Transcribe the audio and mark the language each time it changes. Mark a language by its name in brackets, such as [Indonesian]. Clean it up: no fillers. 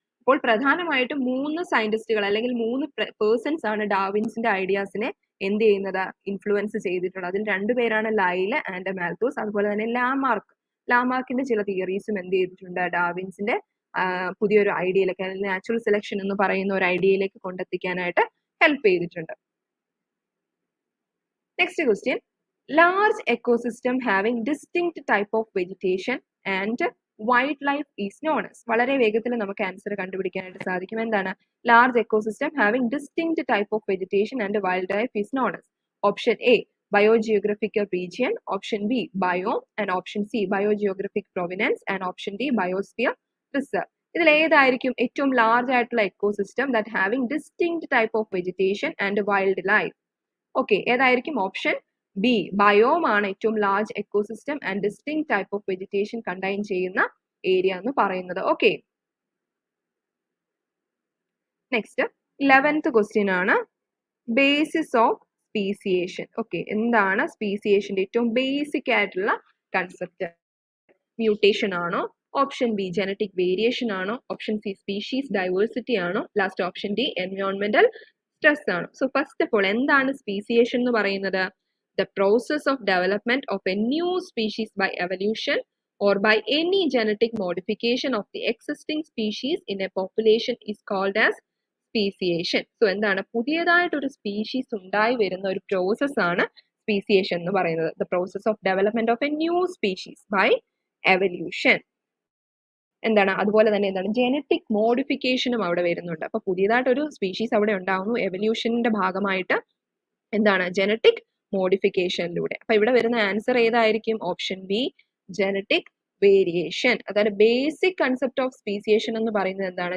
[Malayalam] അപ്പോൾ പ്രധാനമായിട്ടും 3 സയന്റിസ്റ്റുകൾ അല്ലെങ്കിൽ 3 പേഴ്സൺസ് ആണ് ഡാർവിൻസിന്റെ ഐഡിയാസിനെ എന്ത് ചെയ്യുന്നത് ഇൻഫ്ലുവൻസ് ചെയ്തിട്ടുള്ളത്. അതിൽ 2 പേരാണ് ലൈൽ ആൻഡ് മാൽത്തൂസ്. അതുപോലെ തന്നെ ലാമാർക്കിന്റെ ചില തിയറീസും എന്ത് ചെയ്തിട്ടുണ്ട് ഡാർവിൻസിന്റെ പുതിയൊരു ഐഡിയയിലേക്ക് അല്ലെങ്കിൽ നാച്ചുറൽ സെലക്ഷൻ എന്ന് പറയുന്ന ഒരു ഐഡിയയിലേക്ക് കൊണ്ടെത്തിക്കാനായിട്ട് ഹെൽപ്പ് ചെയ്തിട്ടുണ്ട്. [English] Next question, large ecosystem having distinct type of vegetation and wildlife is known as. [Malayalam] വളരെ വേഗത്തിൽ നമുക്ക് ആൻസർ കണ്ടുപിടിക്കാനായിട്ട് സാധിക്കും. എന്താണ് [English] large ecosystem having distinct type of vegetation and wildlife is known as? Option A biogeographical region, option B biome and option C biogeographic provenance and option D biosphere reserve. [Malayalam] ഇതിൽ ഏതായിരിക്കും ഏറ്റവും large ആയിട്ടുള്ള ecosystem [English] that having distinct type of vegetation and wildlife? [Malayalam] Okay, ഏതായിരിക്കും? Option B biome ആണ് ഏറ്റവും large ecosystem [English] and distinct type of vegetation [Malayalam] contain ചെയ്യുന്ന area എന്ന് പറയുന്നത്. ഓക്കെ, നെക്സ്റ്റ് 11th ക്വസ്റ്റ്യൻ ആണ് ബേസിസ് ഓഫ് സ്പീസിയേഷൻ. ഓക്കെ, എന്താണ് സ്പീസിയേഷന്റെ ഏറ്റവും ബേസിക് ആയിട്ടുള്ള കൺസെപ്റ്റ്? മ്യൂട്ടേഷൻ ആണോ? ഓപ്ഷൻ ബി ജനറ്റിക് വേരിയേഷൻ ആണോ? ഓപ്ഷൻ സി സ്പീഷീസ് ഡൈവേഴ്സിറ്റി ആണോ? ലാസ്റ്റ് ഓപ്ഷൻ ഡി എൻവയോൺമെന്റൽ സ്ട്രെസ് ആണോ? [English] so first of all [Malayalam] എന്താണ് സ്പീസിയേഷൻ എന്ന് പറയുന്നത്? [English] The process of development of a new species by evolution or by any genetic modification of the existing species in a population is called as speciation. [Malayalam] So എന്താണ് പുതിയതായിട്ടൊരു species ഉണ്ടായി വരുന്ന ഒരു process ആണ് speciation എന്ന് പറയുന്നത്. [English] The process of development of a new species by evolution. [Malayalam] എന്താണ് അതുപോലെ തന്നെ എന്താണ് ജനറ്റിക് മോഡിഫിക്കേഷനും അവിടെ വരുന്നുണ്ട്. അപ്പൊ പുതിയതായിട്ടൊരു സ്പീഷീസ് അവിടെ ഉണ്ടാവുന്നു എവല്യൂഷന്റെ ഭാഗമായിട്ട്. എന്താണ് ജനറ്റിക് മോഡിഫിക്കേഷനിലൂടെ. അപ്പൊ ഇവിടെ വരുന്ന ആൻസർ ഏതായിരിക്കും? Option B genetic variation. അതായത് ബേസിക് കൺസെപ്റ്റ് ഓഫ് സ്പീസിയേഷൻ എന്ന് പറയുന്നത് എന്താണ്?